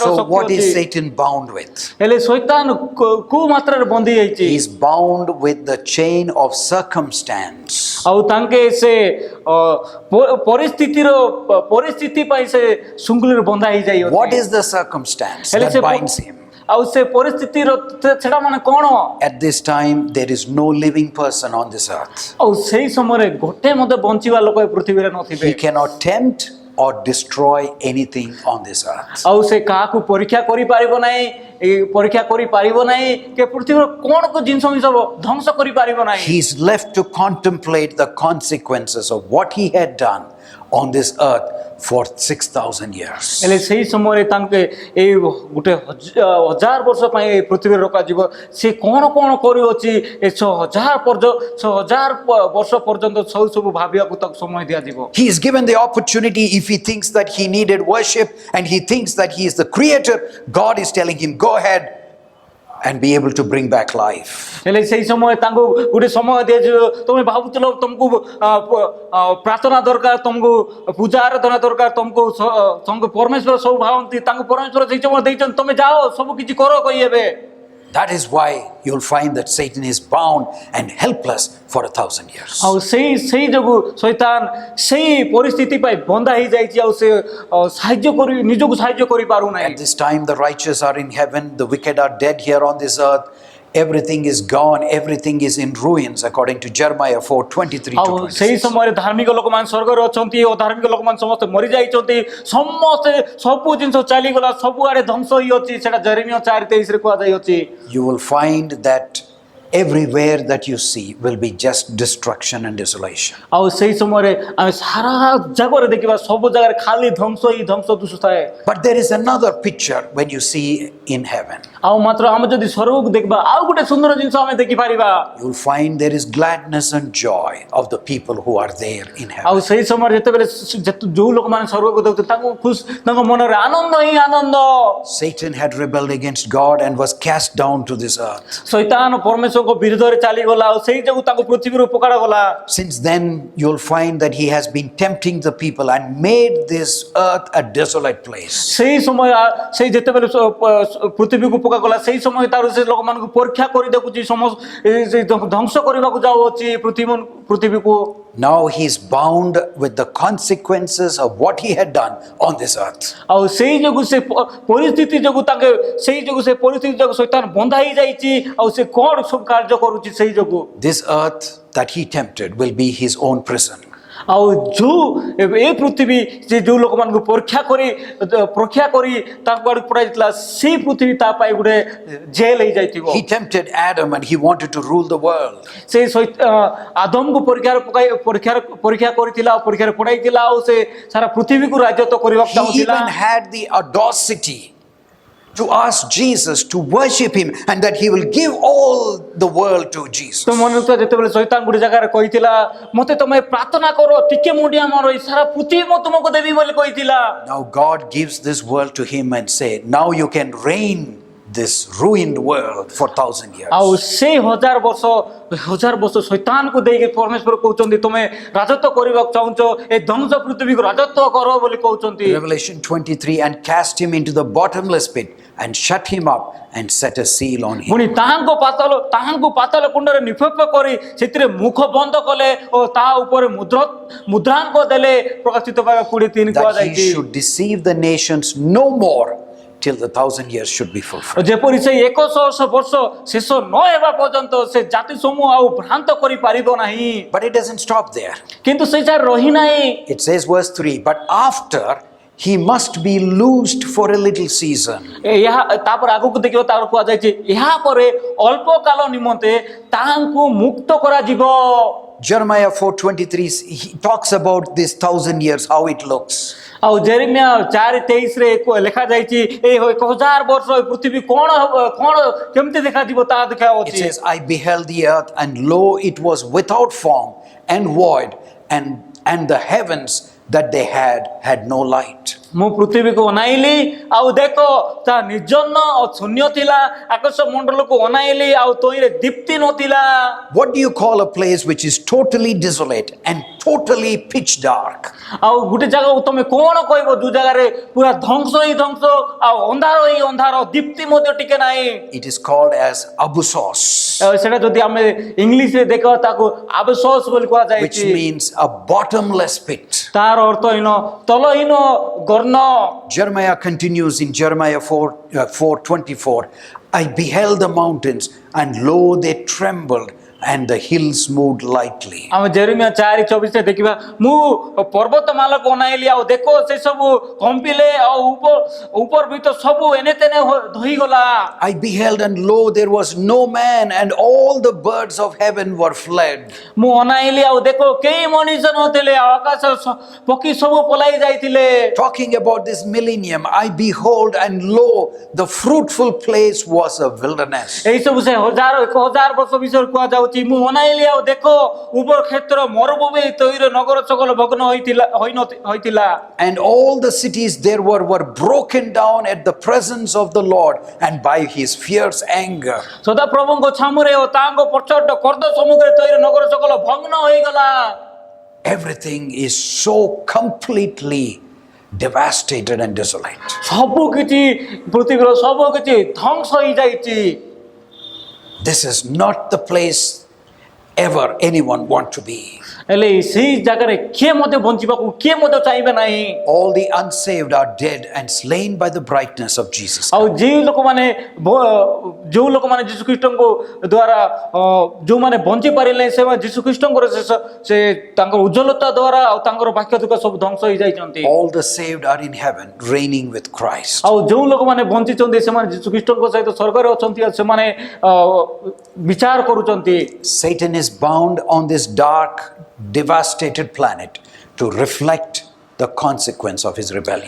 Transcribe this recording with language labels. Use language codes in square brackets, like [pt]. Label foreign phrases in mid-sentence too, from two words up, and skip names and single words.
[en] So [or] ଶକ୍ତି [en] what is [or] ଅଛି। [en] Satan bound with? [or] ହେଲେ ଶୈତାନ କୋଉ ମାତ୍ରାରେ ବନ୍ଦୀ ହେଇଛି? [en] He is bound with the chain of circumstance. [or] ଆଉ ତାଙ୍କେ ସେ ପରିସ୍ଥିତି ପାଇଁ ସେ ଶୃଙ୍ଖଳରେ ବନ୍ଧା ହେଇଯାଇ [en] What is the circumstance [or] ହେଲେ [en] that [or] ସେ [en] binds him? [or] ଆଉ ସେ ପରିସ୍ଥିତିର ସେଟା ମାନେ କ'ଣ? [en] At this time, there is no living person on this earth. [or] ଆଉ ସେଇ ସମୟରେ ଗୋଟେ ମଧ୍ୟ ବଞ୍ଚିବା ଲୋକ ଏ ପୃଥିବୀରେ ନଥିବେ। [en] He cannot tempt or destroy anything on this earth. [or] ଆଉ ସେ କାହାକୁ ପରୀକ୍ଷା କରିପାରିବ ନାହିଁ, ପରୀକ୍ଷା କରିପାରିବ ନାହିଁ କି ପୃଥିବୀର କ'ଣ ଜିନିଷ ଧ୍ୱଂସ କରିପାରିବ ନାହିଁ। [en] He is left to contemplate the consequences of what he had done on this earth for 6,000 years. [or] ହେଲେ ସେଇ ସମୟରେ ତାଙ୍କେ ଏଇ ଗୋଟେ 1000 ବର୍ଷ ପାଇଁ ଏ ପୃଥିବୀରେ ରଖାଯିବ। ସେ କ'ଣ କ'ଣ କରିଅଛି ଏ 6000 ବର୍ଷ ପର୍ଯ୍ୟନ୍ତ ସବୁ ଭାବିବାକୁ ତାକୁ ସମୟ ଦିଆଯିବ। [en] He is given the opportunity. If he thinks that he needed worship and he thinks that he is the creator, God is telling him, go ahead and be able to bring back life. [or] ହେଲେ ସେଇ ସମୟ ତାଙ୍କୁ ଗୋଟେ ସମୟ ଦିଆଯିବ। ତମେ ଭାବୁଥିଲ ତମକୁ ପ୍ରାର୍ଥନା ଦରକାର, ତମକୁ ପୂଜା ଆରାଧନା ଦରକାର, ତମକୁ ପରମେଶ୍ୱର ସବୁ ଭାବନ୍ତି, ତାଙ୍କୁ ପରମେଶ୍ୱର ସେଇ ସମୟ ଦେଇଛନ୍ତି, ତମେ ଯାଅ ସବୁ କିଛି କର କହିବେ। [en] That is why you'll find that Satan is bound and helpless for 1,000 years. [or] ଆଉ ସେଇ ଯୋଗୁ ଶୈତାନ ସେଇ ପରିସ୍ଥିତି ପାଇଁ ବନ୍ଧା ହେଇଯାଇଛି। ଆଉ ସେ ନିଜକୁ ସାହାଯ୍ୟ କରିପାରୁନାହିଁ। [en] At this time, the righteous are in heaven, the wicked are dead here on this earth. Everything is gone, everything is in ruins, according to Jeremiah 4:23 to [or] ଆଉ ସେଇ 26. ସମୟରେ ଧାର୍ମିକ ଲୋକମାନେ ସ୍ୱର୍ଗରେ ଅଛନ୍ତି, ଅଧାର୍ମିକ ଲୋକମାନେ ସମସ୍ତେ ମରିଯାଇଛନ୍ତି, ସମସ୍ତେ ସବୁ ଜିନିଷ ଚାଲିଗଲା, ସବୁଆଡେ ଧ୍ୱଂସ ହେଇଅଛି। ସେଟା ଜେରେମିୟା 4:23 କୁହାଯାଇଅଛି। [en] You will find that everywhere that you see will be just destruction and desolation. [or] ଆଉ ସେଇ ସମୟରେ ଆମେ ସାରା ଜାଗାରେ ଦେଖିବା, ସବୁ ଜାଗାରେ ଖାଲି ଧ୍ୱଂସ ଦିଶୁଥାଏ। [en] But there is another picture when you see in heaven. [or] ଆଉ ମାତ୍ର ଆମେ ଯଦି ସ୍ୱର୍ଗକୁ ଦେଖିବା, ଆଉ ଗୋଟେ ସୁନ୍ଦର ଜିନିଷ ଆମେ ଦେଖିପାରିବା। [en] You will find there is gladness and joy of the people who are there in [or] ଆଉ [en] heaven. [or] ସେଇ ସମୟରେ ଯେତେବେଳେ ଯୋଉ ଲୋକମାନେ ସ୍ୱର୍ଗକୁ ଦେଖୁଛନ୍ତି ତାଙ୍କ ମନରେ ଆନନ୍ଦ ହିଁ ଆନନ୍ଦ। [en] Satan had rebelled against God and was cast down to this earth. [or] ଶୈତାନ ପରମେଶ୍ୱରଙ୍କ ବିରୁଦ୍ଧରେ ଚାଲିଗଲା, ଆଉ ସେଇ ଯୋଗୁ ତାଙ୍କୁ ପୃଥିବୀରୁ ପକାଗଲା। [en] Since then, you'll find that he has been tempting the people and made this earth a desolate place. [or] ସେଇ ସମୟ ସେଇ ଯେତେବେଳେ ପୃଥିବୀକୁ ପକାଗଲା, ସେଇ ସମୟ ତାର ସେ ଲୋକମାନଙ୍କୁ ପରୀକ୍ଷା କରି ଦେଖୁଛି, ଧ୍ୱଂସ କରିବାକୁ ଯାଉଅଛି ପୃଥିବୀକୁ। [en] Now he is bound with the consequences of what he had done on this earth. [or] ଆଉ ସେଇ ଯୋଗୁ ସେ ପରିସ୍ଥିତି ଯୋଗୁ ସେ ପରିସ୍ଥିତି ଯୋଗୁ ଶୈତାନ ବନ୍ଧା ହେଇଯାଇଛି। ଆଉ ସେ କ'ଣ ସବୁ କାର୍ଯ୍ୟ କରୁଛି ସେଇ ଯୋଗୁ। [en] This earth that he tempted will be his own prison. [or] ଆଉ ଏ ପୃଥିବୀ ସେ ଯୋଉ ଲୋକମାନଙ୍କୁ ପରୀକ୍ଷା କରି ତାଙ୍କୁ ଆଡକୁ ପଠାଇଥିଲା, ସେଇ ପୃଥିବୀ ତା ପାଇଁ ଗୋଟେ ଜେଲ ହେଇଯାଇଥିବ। [en] He tempted Adam and he wanted to rule the world. [or] ସେ ଆଦମକୁ ପରୀକ୍ଷା କରିଥିଲା, ଆଉ ପରୀକ୍ଷାରେ ପଠାଇଥିଲା, ଆଉ ସେ ସାରା ପୃଥିବୀକୁ ରାଜତ୍ୱ କରିବାକୁ [en] He [or] ଚାହୁଁଥିଲା। [en] even had the audacity to ask Jesus to worship him and that he will give all the world to Jesus. [or] ତ ମନେ ରଖୁଥିବା, ଯେତେବେଳେ ଶୈତାନ ଗୋଟେ ଜାଗାରେ କହିଥିଲା, ମତେ ତମେ ପ୍ରାର୍ଥନା କର, ଟିକେ ମୁଣ୍ଡିଆ ମାର, ସାରା ପୃଥିବୀ ମୁଁ ତୁମକୁ ଦେବି ବୋଲି କହିଥିଲା। [en] Now God gives this world to him and say, now you can reign this ruined world for 1,000 years. [or] ଆଉ ସେ 1000 ବର୍ଷ ଶୈତାନକୁ ଦେଇକି ପରମେଶ୍ୱର କହୁଛନ୍ତି, ତମେ ରାଜତ୍ୱ କରିବାକୁ ଚାହୁଁଛ, ଏ ଧ୍ୱଂସ ପୃଥିବୀକୁ ରାଜତ୍ୱ କର ବୋଲି କହୁଛନ୍ତି। [en] Revelation 23, and cast him into the bottomless pit and shut him up and set a seal on him. [or] ପୁଣି ତାହାଙ୍କୁ ପାତାଳ କୁଣ୍ଡରେ ନିକ୍ଷେପ କରି ସେଥିରେ ମୁଖ ବନ୍ଦ କଲେ ଓ ତା ଉପରେ ମୁଦ୍ରାଙ୍କ ଦେଲେ। ପ୍ରକାଶିତ 23 [en] That [or] କୁହାଯାଇଛି [en] he should deceive the nations no more till the 1,000 years should be fulfilled. [or] ଯେପରି ସେ 100 ବର୍ଷ ଶେଷ ନ ହେବା ପର୍ଯ୍ୟନ୍ତ ସେ ଜାତି ସମୂହ ଆଉ ଭ୍ରାନ୍ତ କରିପାରିବ ନାହିଁ। [en] But it doesn't stop there. [or] କିନ୍ତୁ ସେଇଟା ରହିନାହିଁ। [en] It says verse 3, but after he must be loosed for a little season. [or] ତାପରେ ଆଗକୁ ଦେଖିବ, ତାର କୁହାଯାଇଛି ଏହା ପରେ ଅଳ୍ପ କାଳ ନିମନ୍ତେ ତାହାଙ୍କୁ ମୁକ୍ତ କରାଯିବ। [en] Jeremiah 4:23, he talks about this 1,000 years, how it looks. [or] ଆଉ ଜେରେମିୟା 4:23 ଲେଖା ଯାଇଛି, ଏ 1000 ବର୍ଷ ଏ ପୃଥିବୀ କ'ଣ କେମିତି ଦେଖାଯିବ ତାହା [en] It [or] ଦେଖାଯାଉଛି। [en] says, I beheld the earth, and lo, it was without form and void, and the heavens that they had no light. [or] ମୁଁ ପୃଥିବୀକୁ ଅନାଇଲି, ଆଉ ଦେଖ ତା ନିର୍ଜନ ଓ ଶୂନ୍ୟ ଥିଲା। ଆକାଶ ମଣ୍ଡଳକୁ ଅନାଇଲି, ଆଉ ତହିଁରେ ଦୀପ୍ତି ନଥିଲା। [en] What do you call a place which is totally desolate and totally pitch dark? [or] ଆଉ ଗୋଟେ ଜାଗାକୁ ତମେ କଣ କହିବ ଯୋଉ ଜାଗାରେ ପୁରା ଧ୍ୱଂସ ହିଁ ଧ୍ୱଂସ ଆଉ ଅନ୍ଧାର ହିଁ ଅନ୍ଧାର ଦୀପ୍ତି ମଧ୍ୟ ଟିକେ ନାହିଁ। [en] It is called as Abusos, [or] ସେଟା ଯଦି ଆମେ ଇଂଲିଶରେ ଦେଖିବା ତାକୁ ଆବସୋସ ବୋଲି [en] which [or] କୁହାଯାଇଛି। [en] means a bottomless pit. [or] ତାର ଅର୍ଥ ହୀନ ତଲହୀନ ଗର୍ଣ୍ଣ। [en] Jeremiah continues in Jeremiah 4:24. I beheld the mountains, and lo, they trembled, and the hills moved lightly. [or] ଆମେ ଜେରେମିୟା 4:24 ଦେଖିବା ମୁଁ ପର୍ବତମାଳାକୁ ଅନାଇଲି ଆଉ ଦେଖ ସେ ସବୁ କମ୍ପିଲେ ଆଉ ଉପର ଭିତର ସବୁ ଏନେ ତେନେ ଧୋଇଗଲା। [en] I beheld, and lo, there was no man, and all the birds of heaven were fled. [or] ମୁଁ ଅନାଇଲି ଆଉ ଦେଖ କେହି ମଣିଷ ନଥିଲେ ଆଉ ଆକାଶ ପକ୍ଷୀ ସବୁ ପଳାଇ ଯାଇଥିଲେ। [en] Talking about this millennium, I behold, and lo, the fruitful place was a wilderness. [or] এই ସବୁ ସେ 1000 ବର୍ଷ ବିଷୟରେ କୁହାଯାଉଛି। ମୁଁ ଅନାଇଲି ଆଉ ଦେଖ ଉର୍ବର କ୍ଷେତ୍ର ମରୁଭୂମି ତୈର ନଗର ଚକଲ ଭଗ୍ନ ହୋଇଥିଲା। [en] And all the cities there were broken down at the presence of the Lord and by his fierce anger. [or] ସଦା ପ୍ରଭୁଙ୍କ ଛାମୁରେ ଓ ତାଙ୍କ ପ୍ରଚଣ୍ଡ କ୍ରୋଧ ସମ୍ମୁଖରେ ତୈର ନଗର ଚକଲ ଭଗ୍ନ ହୋଇଗଲା। [en] Everything is so completely devastated and desolate. [or] ସବୁ କିଛି ପୃଥିବୀର ସବୁ କିଛି ଧ୍ୱଂସ ହୋଇଯାଇଛି। [en] This is not the place ever anyone want to be. [or] ହେଲେ ସେଇ ଜାଗାରେ କିଏ ମଧ୍ୟ ବଞ୍ଚିବାକୁ କିଏ ମଧ୍ୟ ଚାହିଁବେ ନାହିଁ। [en] All the unsaved are dead and slain by the brightness of Jesus. [or] ଆଉ ଯେଉଁ ଲୋକମାନେ ଯୀଶୁ ଖ୍ରୀଷ୍ଟଙ୍କ ଦ୍ୱାରା ଯେଉଁମାନେ ବଞ୍ଚି ପାରିଲେ ସେମାନେ ଯୀଶୁ ଖ୍ରୀଷ୍ଟଙ୍କର ସେ ତାଙ୍କର ଉଜ୍ଜ୍ୱଳତା ଦ୍ୱାରା ଆଉ ତାଙ୍କର ବାକ୍ୟ ଦୁଃଖ ସବୁ ଧ୍ୱଂସ ହୋଇଯାଇଛନ୍ତି। [en] All the saved are in heaven reigning with Christ. [or] ଆଉ ଯେଉଁ ଲୋକମାନେ ବଞ୍ଚିଛନ୍ତି ସେମାନେ ଯୀଶୁ ଖ୍ରୀଷ୍ଟଙ୍କ ସହିତ ସ୍ୱର୍ଗରେ ଅଛନ୍ତି ଆଉ ସେମାନେ ବିଚାର କରୁଛନ୍ତି। [en] Satan is bound on this dark, devastated planet to reflect the consequence of his rebellion.